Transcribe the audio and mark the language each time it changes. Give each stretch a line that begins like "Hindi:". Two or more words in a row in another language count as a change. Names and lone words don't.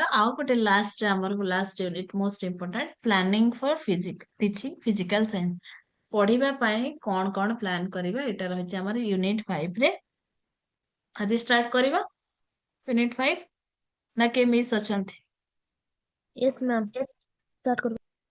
Odia: ଆଉ ଗୋଟେ ଆମର
English: last unit most important planning for teaching physical science.
Odia: ପଢିବା ପାଇଁ କଣ କଣ ପ୍ଲାନ କରିବା, ଏଇଟା ରହିଛି ଆମର ୟୁନିଟ 5 ରେ। ଆଜି ଷ୍ଟାର୍ଟ କରିବା ୟୁନିଟ 5 ନା କିଏ ମିସ୍ ଅଛନ୍ତି?
English: yes ma'am start करो।